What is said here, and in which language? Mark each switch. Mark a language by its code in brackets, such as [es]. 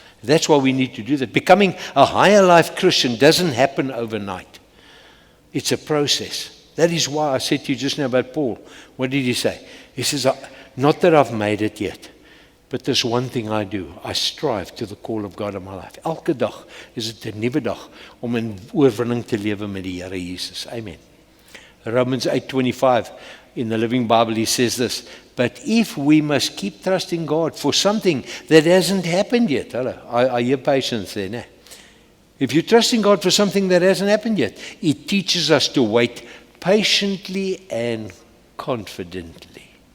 [en] That's why we need to do that. Becoming a higher life Christian doesn't happen overnight. It's a process. That is why I said to you just now about Paul. What did he say? He says, "Not that I've made it yet, but there's one thing I do. I strive to the call of God in my life." [af] Elke dag is dit 'n nuwe dag om in oorwinning te lewe met die Here Jesus. Amen. [en] Romans 8:25 in the Living Bible, he says this, but if we must keep trusting God for something that hasn't happened yet, hello, I hear patience there, ne? If you're trusting God for something that hasn't happened yet, it teaches us to wait patiently and confidently.